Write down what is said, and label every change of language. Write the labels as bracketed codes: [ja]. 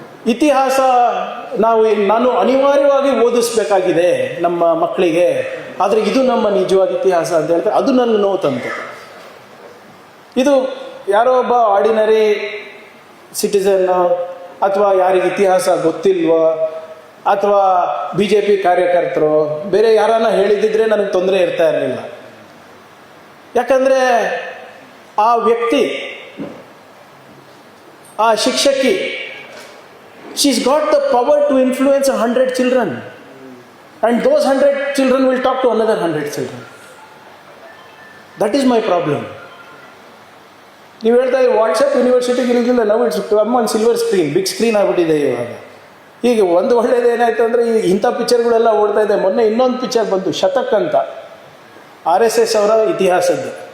[kn] ಇತಿಹಾಸ ನಾನು ಅನಿವಾರ್ಯವಾಗಿ ಓದಿಸ್ಬೇಕಾಗಿದೆ ನಮ್ಮ ಮಕ್ಕಳಿಗೆ, ಆದರೆ ಇದು ನಮ್ಮ ನಿಜವಾದ ಇತಿಹಾಸ ಅಂತ ಹೇಳ್ತಾರೆ. ಅದು ನನಗೆ ನೋವು ತಂತು. ಇದು ಯಾರೋ ಒಬ್ಬ ಆರ್ಡಿನರಿ ಸಿಟಿಸನ್ನು ಅಥವಾ ಯಾರಿಗೆ ಇತಿಹಾಸ ಗೊತ್ತಿಲ್ವೋ ಅಥವಾ BJP ಕಾರ್ಯಕರ್ತರು ಬೇರೆ ಯಾರನ್ನ ಹೇಳಿದ್ದಿದ್ರೆ ನನಗೆ ತೊಂದರೆ ಇರ್ತಾ ಇರಲಿಲ್ಲ. ಯಾಕಂದರೆ ಆ ವ್ಯಕ್ತಿ, ಆ ಶಿಕ್ಷಕಿ, [en] she's got the power to influence 100 children and those 100 children will talk to another 100 children. That is my problem. [kn] ನೀವು ಹೇಳ್ತಾ ಇದ್ದೀವಿ ವಾಟ್ಸಪ್ ಯೂನಿವರ್ಸಿಟಿಗೆ ಇರಲಿಲ್ಲ, ನಾವು [en] it's come on silver screen, big screen [kn] ಆಗಿಬಿಟ್ಟಿದೆ ಇವಾಗ. ಈಗ ಒಂದು ಒಳ್ಳೇದು ಏನಾಯ್ತು ಅಂದರೆ ಇಂಥ ಪಿಕ್ಚರ್ಗಳೆಲ್ಲ ಓಡ್ತಾ ಇದೆ. ಮೊನ್ನೆ ಇನ್ನೊಂದು ಪಿಕ್ಚರ್ ಬಂತು, ಶತಕ್ ಅಂತ, RSS ಅವರ ಇತಿಹಾಸದ್ದು.